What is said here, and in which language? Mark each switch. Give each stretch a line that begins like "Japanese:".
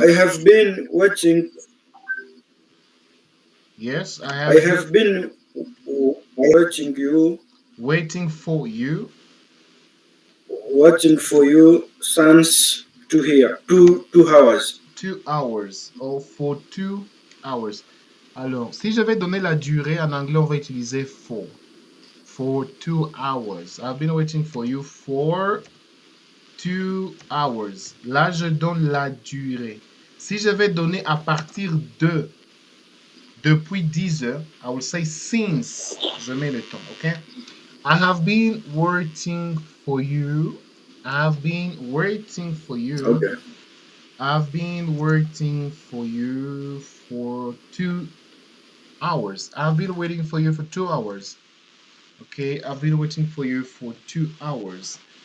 English: I have been waiting. Yes, I I have been have been waiting you, waiting for you waiting for you since 2 hours. 2 hours or for 2 hours.
French: Alors, si je vais donner la durée en anglais, on va utiliser for.
English: For 2 hours. I've been waiting for you for 2 hours.
French: Là, je donne la durée. Si je vais donner à partir de, depuis 10 heures,
English: I will say since.
French: Je mets le temps, ok?
English: I have been waiting for you. I've been waiting for you. Okay. I've been waiting for you for 2 hours. I've been waiting for you for 2 hours. Okay, I've been waiting for you for 2 hours.